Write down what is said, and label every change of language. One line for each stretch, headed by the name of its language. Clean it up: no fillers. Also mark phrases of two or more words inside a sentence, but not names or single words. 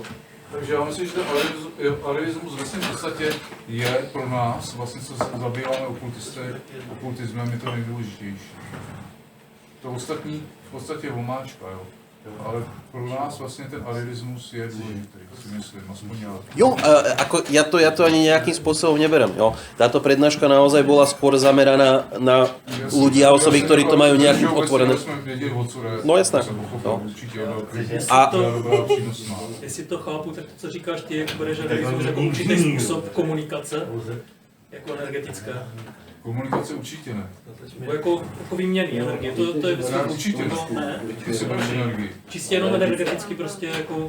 Czech: Takže já myslím, že ten arivismus ve svém podstatě je pro nás, vlastně co se zabýváme okultismem, je to nejdůležitější. To ostatní v podstatě je omáčka, jo. Ale pro nás vlastně ten arivismus je důležitý, si myslím, aspoň ja.
Slovak: Jo, ako ja to ani nejakým spôsobom neberem. Jo. Táto prednáška naozaj bola skôr zameraná na ľudí a osoby, ktorí to majú nejakým otvorené.
Czech: No jasné. No. A jestli to chápu, tak to, co říkáš ty, jak bereš arivismus jako určitý způsob komunikace, jako energetická. Komunikace určitě ne. Jako výměný energie, to je určitě ne. Čistě jenom energeticky prostě jako...